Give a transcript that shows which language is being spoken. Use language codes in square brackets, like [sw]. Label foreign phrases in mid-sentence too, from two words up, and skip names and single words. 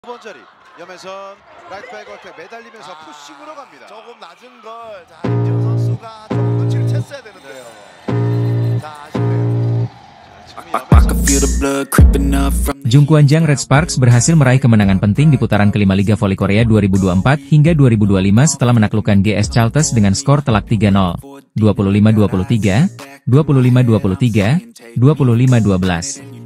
[ko] 번 자리 염혜선 라이트백 어택 매달리면서 푸싱으로 갑니다. 조금 낮은 걸 자, 임지훈 선수가 조금 눈치를 챘어야 되는데요. 자, 아쉽네요. [id] Jungkwanjang Red Sparks berhasil meraih kemenangan penting di putaran kelima Liga Voli Korea 2024 hingga 2025 setelah menaklukkan GS Chalters dengan skor telak 3-0, 25-23, 25-23, 25-12.